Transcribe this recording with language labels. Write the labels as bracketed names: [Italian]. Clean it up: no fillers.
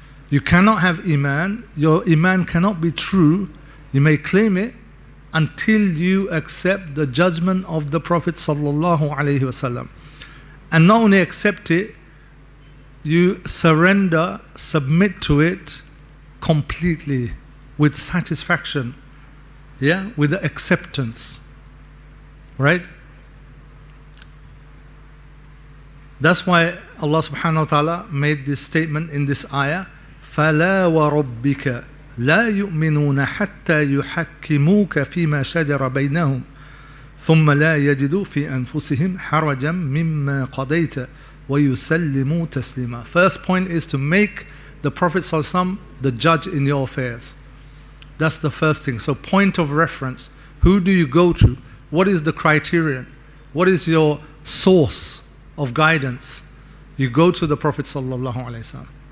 [English] You cannot have Iman, your Iman cannot be true, you may claim it, until you accept the judgment of the Prophet sallallahu alaihi wasallam. And not only accept it, you surrender, submit to it completely, with satisfaction, with the acceptance, right? That's why Allah subhanahu wa ta'ala made this statement in this ayah, [Arabic] فَلَا وَرَبِّكَ لا يؤمنون حتى يحكموك فيما شجر بينهم ثم لا يجدوا في أنفسهم حرجا مما قضيت ويسلموا تسليما. [English] First point is to make the Prophet ﷺ the judge in your affairs. That's the first thing. So point of reference. Who do you go to? What is the criterion? What is your source of guidance? You go to the Prophet ﷺ.